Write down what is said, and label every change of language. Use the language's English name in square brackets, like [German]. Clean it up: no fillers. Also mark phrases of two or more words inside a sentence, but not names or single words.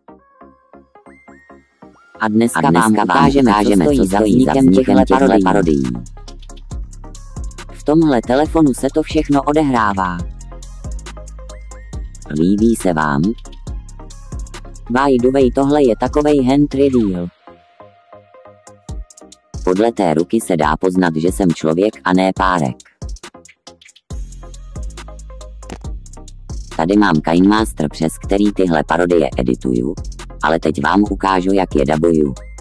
[Czech] A dneska vám ukážeme, co stojí za vznikem těchto parodií. V tomhle telefonu se to všechno odehrává. Líbí se vám? [English] By the way, [Czech] tohle je takovej [English] hand reveal. [Czech] Podle té ruky se dá poznat, že jsem člověk a ne párek. Tady mám KineMaster, přes který tyhle parodie edituju, ale teď vám ukážu, jak je dabuju.